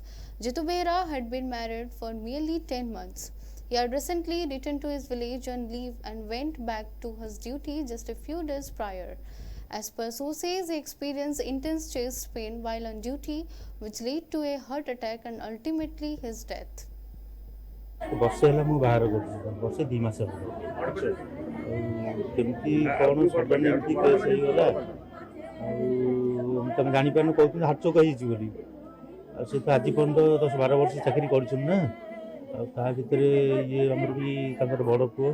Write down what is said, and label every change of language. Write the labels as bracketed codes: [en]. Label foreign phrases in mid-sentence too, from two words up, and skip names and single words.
[en] Jitu Behera had been married for nearly 10 months. He had recently returned to his village on leave and went back to his duty just a few days prior. As per sources, he experienced intense chest pain while on duty, which led to a heart attack and ultimately his death. [or] ବର୍ଷେ ହେଲା ମୁଁ ବାହାର କରୁଛି ବର୍ଷେ 2 ମାସ ହେଲା କେମିତି କ'ଣ ସଡନ୍ ଏମିତି କେସ୍ ହେଇଗଲା ଆଉ ତମେ ଜାଣିପାରୁନ କହୁଛନ୍ତି [en] heart choke [or] ହେଇଛି ବୋଲି ଆଉ ସେ ତ ଆଜି ପର୍ଯ୍ୟନ୍ତ 10-12 ବର୍ଷ ଚାକିରି କରିଛନ୍ତି ନା ଆଉ ତା ଭିତରେ ଇଏ ଆମର ବି ତାଙ୍କର ବଡ଼ ପୁଅ